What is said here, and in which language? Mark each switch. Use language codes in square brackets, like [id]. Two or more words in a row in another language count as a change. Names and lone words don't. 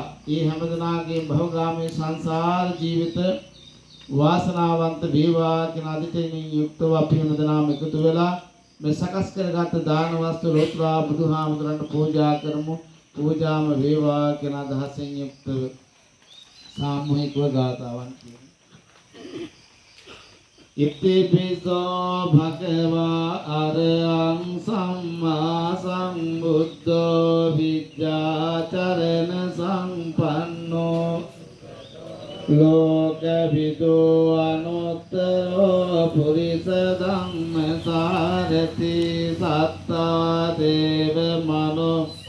[si] ඒ හැමදෙනාගේ භවගාමී සංසාර ජීවිත වාසනාවන්ත වේවා කියන අදිටෙනින් යුක්තව අපි හැමදෙනාම එකතු වෙලා මේ සකස් කරගත් දාන වස්තු ලෝතර බුදුහාමුදුරන්ට පූජා කරමු. පූජාම වේවා කියන අදහසෙන් යුක්තව සාමූහිකව ගාථාවන් කියමු. [pi] ඉතිපිසෝ භගවා අරහං සම්මා සම්බුද්ධෝ විද්‍යාචරණ සම්පන්නෝ ලෝකවිදෝ අනුත්තරෝ පුරිස ධම්මසාරති සත්තා දේව මනෝ